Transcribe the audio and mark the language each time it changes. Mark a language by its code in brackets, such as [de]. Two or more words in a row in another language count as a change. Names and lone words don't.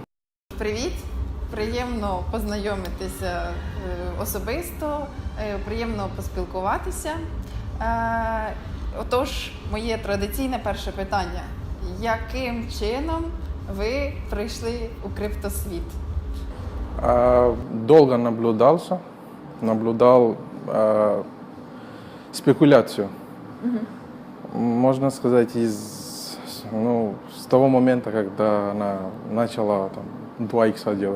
[uk] Привіт, приємно познайомитися особисто, приємно поспілкуватися. Отож, моє традиційне перше питання. Яким чином ви прийшли у криптосвіт? [ru] Долго наблюдал спекуляцию. Можно сказать, с того момента, когда она начала 2х делать.